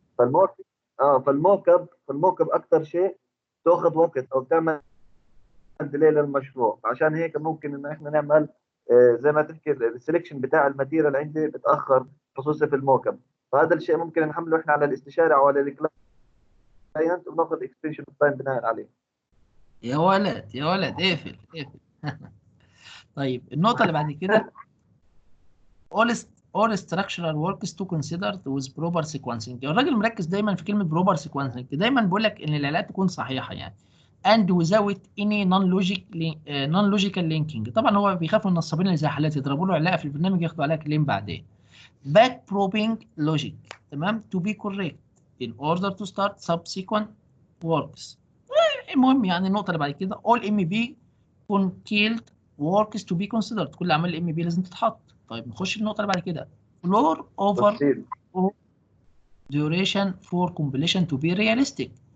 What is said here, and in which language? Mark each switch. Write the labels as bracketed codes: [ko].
[ar] فالموك فالموك اب اكثر شيء تاخذ وقت او تعمل ديلي للمشروع، عشان هيك ممكن ان احنا نعمل زي ما تحكي السلكشن بتاع الماتيريال عندي بتاخر، خصوصا في الموك اب. فهذا الشيء ممكن نحمله احنا على الاستشاري او على الكلاينت وناخذ اكستنشن تايم بناء عليه. يا ولد يا ولد اقفل اقفل. طيب النقطة اللي بعد كده [en] all structural works to consider with proper sequencing. [ar] الراجل مركز دايما في كلمة [en] proper sequencing، [ar] دايما بيقول لك ان العلاقات تكون صحيحة يعني [en] and without any non-logical linking. [ar] طبعا هو بيخاف من النصابين اللي زي حالاتي يضربوا له علاقة في البرنامج ياخدوا عليها كليم بعدين. [en] back probing logic [ar] تمام [en] to be correct in order to start subsequent works. [ar] المهم يعني النقطة اللي بعد كده [en] all MB concurrent works to be considered. [ar] كل اعمال الام بي لازم تتحط. طيب نخش في النقطه اللي بعد كده [en] floor over [ar] تفصيل. [en] duration for completion to be realistic.